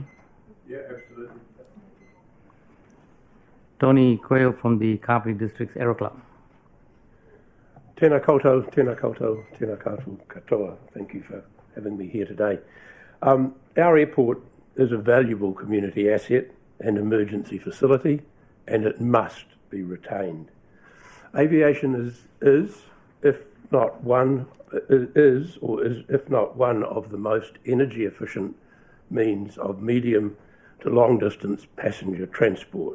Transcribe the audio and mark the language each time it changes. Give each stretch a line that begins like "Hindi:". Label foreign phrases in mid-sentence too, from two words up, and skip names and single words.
English: Yeah, absolutely. Tony Quayle from the Kāpiti District's Aero Club.
Māori: Tēnā koutou, tēnā koutou, tēnā koutou katoa.
English: Thank you for having me here today. Our airport is a valuable community asset and emergency facility, and it must be retained. Aviation is if not one of the most energy efficient means of medium to long distance passenger transport.